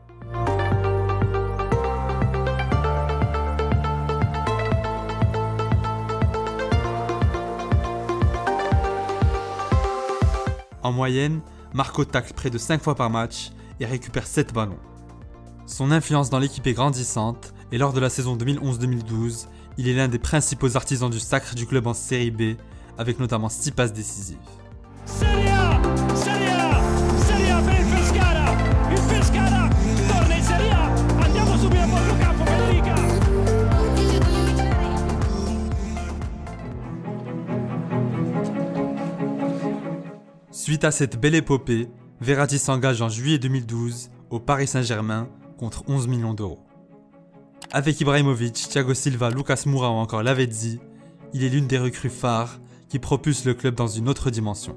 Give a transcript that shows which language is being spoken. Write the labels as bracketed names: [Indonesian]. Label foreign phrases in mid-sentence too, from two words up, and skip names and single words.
[French] En moyenne, Marco tacle près de 5 fois par match et récupère 7 ballons. Son influence dans l'équipe est grandissante et lors de la saison 2011-2012, il est l'un des principaux artisans du sacre du club en Série B, avec notamment 6 passes décisives. [Italian] Serie A per il Pescara! Il Pescara torna in Serie A! Andiamo subito a Borgocampo, Federica! [French] Suite à cette belle épopée, Verratti s'engage en juillet 2012 au Paris Saint-Germain contre 11 millions d'euros. Avec Ibrahimovic, Thiago Silva, Lucas Moura ou encore Lavezzi, il est l'une des recrues phares qui propulse le club dans une autre dimension.